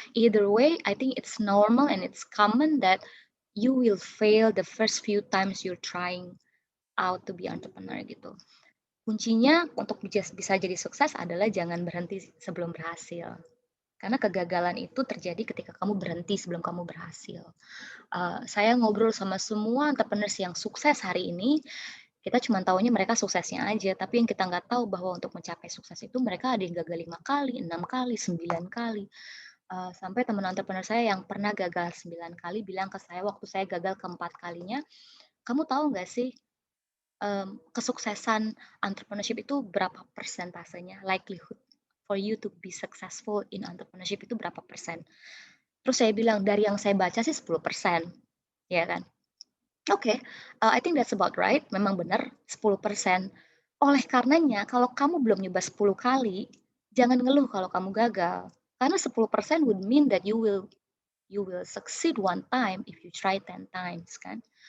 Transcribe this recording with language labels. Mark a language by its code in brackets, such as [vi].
[en] Either way, I think it's normal and it's common that you will fail the first few times you're trying out to be entrepreneur gitu. [id] Kuncinya untuk bisa jadi sukses adalah jangan berhenti sebelum berhasil. Karena kegagalan itu terjadi ketika kamu berhenti sebelum kamu berhasil. Saya ngobrol sama semua entrepreneurs yang sukses hari ini, kita cuma tahunya mereka suksesnya aja, tapi yang kita nggak tahu bahwa untuk mencapai sukses itu mereka ada yang gagal 5 kali, 6 kali, 9 kali. Sampai teman entrepreneur saya yang pernah gagal 9 kali bilang ke saya waktu saya gagal keempat kalinya, kamu tahu nggak sih kesuksesan entrepreneurship itu berapa persentasenya, [en] likelihood for you to be successful in entrepreneurship [id] itu berapa persen? Terus saya bilang dari yang saya baca sih 10%, ya kan? [en] Oke, I think that's about right, [id] memang benar 10%. Oleh karenanya kalau kamu belum nyoba 10 kali, jangan ngeluh kalau kamu gagal. [en] Karena 10% would mean that you will succeed one time if you try 10 times kan.